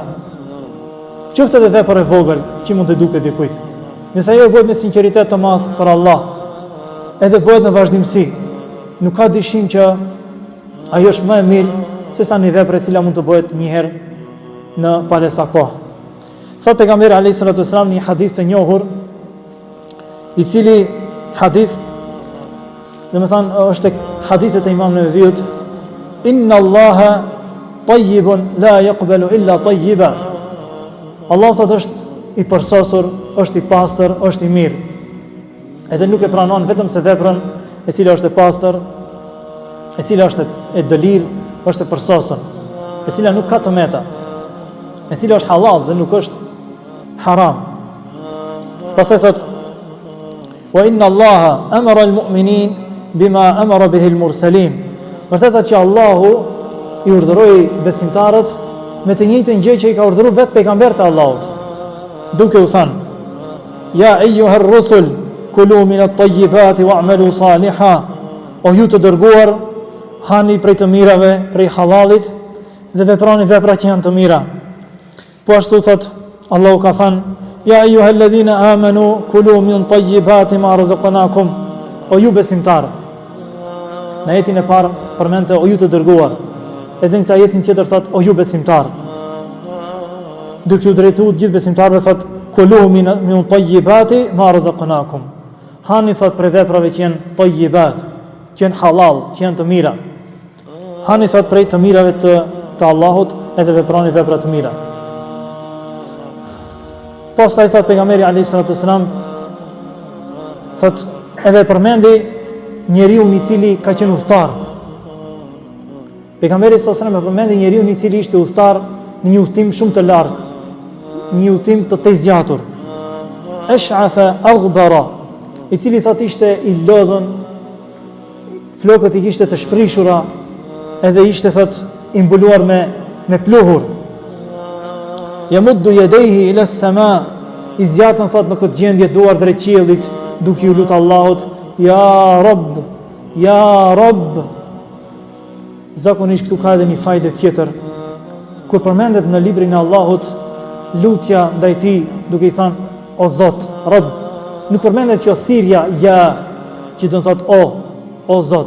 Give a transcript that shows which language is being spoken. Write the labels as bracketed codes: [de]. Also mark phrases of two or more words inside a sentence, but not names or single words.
[sq] Qoftë edhe vepër e vogël që mund të duket dikujt, nëse ajo bëhet me sinqeritet të madh për Allah, edhe bëhet në vazhdimsi, nuk ka dyshim që ajo është më e mirë se sa një vepër e cila mund të bëhet një herë në palesa kohë. Thot pejgamberi [ar] عليه الصلاة والسلام [sq] një hadith të njohur, i cili hadith, domethënë është hadithet e Imam Neveviut: [ar] "إن الله طيب لا يقبل إلا طيبا." [sq] Allah thot është i përsosur, është i pastër, është i mirë. Edhe nuk e pranon vetëm se veprën e cila është e pastër, e cila është e dëlir, është e përsosur, e cila nuk ka tëmeta, e cila është halal dhe nuk është haram. Pastaj thot: [ar] "وإن الله أمر المؤمنين بما أمر به المرسلين." [sq] Vërtetë që Allahu i urdhëroi besimtarët me të njëjtën gjë që i ka urdhëruar vetë pejgamberët e Allahut, duke u thënë: [ar] "يا أيها الرسل كلوا من الطيبات واعملوا صالحا." [sq] O ju të dërguar, hani prej të mirave, prej halalit, dhe veproni vepra që janë të mira. Po ashtu thot Allahu ka thënë: [ar] "يا أيها الذين آمنوا كلوا من طيبات ما رزقناكم." [sq] O ju besimtarë. Në ajetin e parë përmendte o ju të dërguar. Edhe në këtë ajetin tjetër thot o ju besimtarë. Duke u drejtuar gjithë besimtarëve thot [ar] كلوا من طيبات ما رزقناكم. [sq] Hani thot për veprave që janë tayyibat, që janë halal, që janë të mira. Hani thot prej të mirave të Allahut edhe veproni vepra të mira. Pastaj thot pejgamberi [ar] عليه السلام [sq] thot edhe përmendi njeriu i cili ka qenë udhëtar. Pejgamberi [ar] صلى الله عليه وسلم [sq] përmendi njeriu i cili ishte udhëtar në një udhtim shumë të larg, një udhtim të tezgjatur. [ar] أشعث أغبر, [sq] i cili thot ishte i lodhën, flokët i kishte të shprishura, edhe ishte thot i mbuluar me pluhur. [ar] يمد يديه إلى السماء, [sq] i zgjatën thot në këtë gjendje duar drejt qiellit, duke i lutur Allahut: [ar] "يا رب، يا رب." [sq] Zakonisht këtu ka edhe një fajde tjetër. Kur përmendet në librin e Allahut lutja ndaj tij, duke i thënë o Zot, Rabb, nuk përmendet që thirrja ja, që do të thotë o Zot.